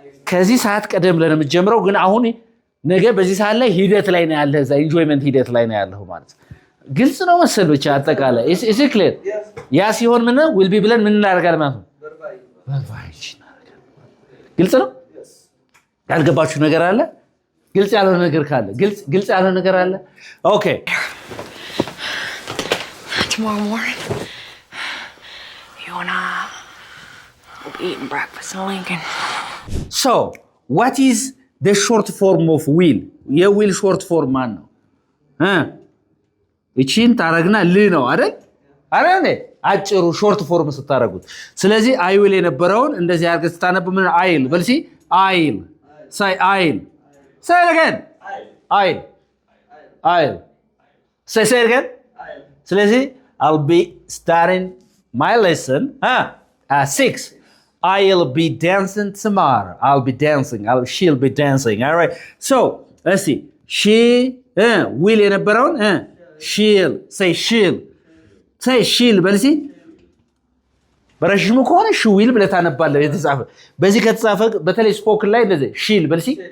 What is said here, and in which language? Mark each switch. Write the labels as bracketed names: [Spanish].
[Amharic] ከዚህ ሰዓት ቀደም ብለህ የምትጀምረው ግን አሁን ነገ በዚህ ሰዓት ላይ ሂደት ላይ ነው ያለህ እዛ ኢንጆይመንት ሂደት ላይ ነው ያለህ ማለት ግልጽ ነው መሰል ብቻ አጠቃላይ [English] is it clear [Amharic] ያ ሲሆን ምን will be ብለን ምን እናደርጋለን ማለት ነው verbiage ግልጽ ነው ያልገባችሁ ነገር አለ ግልጽ ያልሆነ ነገር ካለ ግልጽ ያልሆነ ነገር አለ ኦኬ [English] tomorrow morning, you and I will be eating breakfast in Lincoln. So, what is the short form of will? [Amharic] የዊል ሾርት ፎርም ማን ነው? እቺን ታረግና ል ነው አይደል? አይደል? አጭሩ ሾርት ፎርም ስታረጉት። ስለዚህ አይ ዊል የነበረውን እንደዚህ አድርገህ ስታነብ ምን አይል በል ሲ አይል say አይል [English] say it again [Amharic] አይል አይል say it again ስለዚህ [English] I'll be starting my lesson at 6. I'll be dancing tomorrow. I'll be dancing. She'll be dancing. All right. So, let's see. She will [Amharic] የነበረውን [English] she'll say she'll say she'll [Amharic] በልሲ በረጅሙ ከሆነ she will ብለህ ታነባለህ የተጻፈ በዚህ ከተጻፈ በተለይ ስፖክን ላይ እንደዚህ she'll በልሲ